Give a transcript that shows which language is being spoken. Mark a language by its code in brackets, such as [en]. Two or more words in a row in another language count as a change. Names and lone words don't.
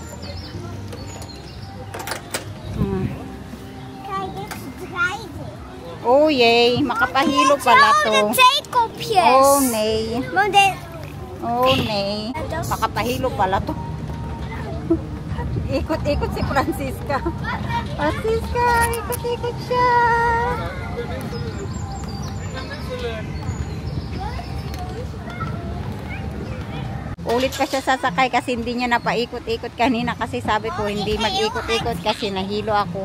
[nl] Kijk, dit is draaien. [tl] Oh, yay. Makapahilo pala to. [nl] Tegeltjes. Oh, nee. Model. [tl] Oh, nee. Makapahilo pala to. Ikot-ikot si Francisca. Francisca, ikot-ikot siya. Ulit pa siya sasakay kasi hindi niya napaikot-ikot kanina kasi sabi ko hindi mag-ikot-ikot kasi nahilo ako.